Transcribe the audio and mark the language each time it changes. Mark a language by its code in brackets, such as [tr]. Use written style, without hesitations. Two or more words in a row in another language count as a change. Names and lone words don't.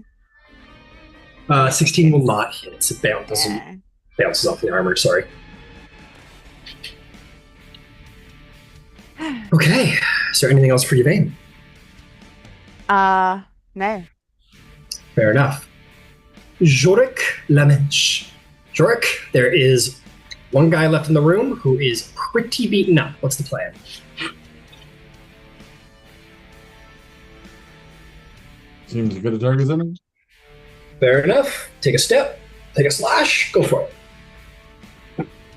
[en] 16 will not hit. It's a bounce. Bounces off the armor. Sorry. Okay. Is there anything else for Yvain? No. Fair enough. Jorik Lamench. Jorik, there is one guy left in the room who is pretty beaten up. What's the plan? Seems as good a target as any. Fair enough. Take a step. Take a slash. Go for it.